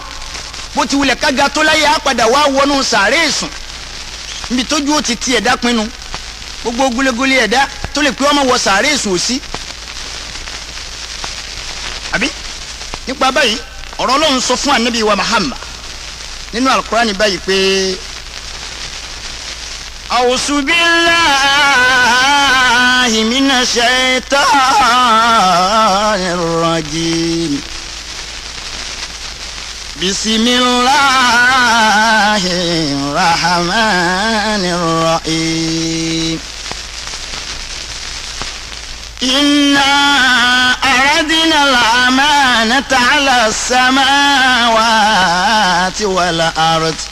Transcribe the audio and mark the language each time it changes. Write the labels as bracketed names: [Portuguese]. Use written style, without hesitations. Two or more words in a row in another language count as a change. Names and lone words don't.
[Yoruba] bó ti wulẹ̀ kága tó láyé á padà wá wọnú sàárè sùn níbi tójú ó ti ti ẹ̀dá pinnu. gbogbo gúlégúlé ẹ̀dá tó lè pé ọmọ wọ sàárè sùn ò sí. àbí nípa báyìí ọ̀rọ̀ Ọlọ́run sọ fún ànábì wa Muhammad nínú Al-Qur'ani báyìí pé [Arabic] أعوذ بالله من الشيطان الرجيم بسم الله الرحمن الرحيم إنا عرضنا الأمانة على السماوات والأرض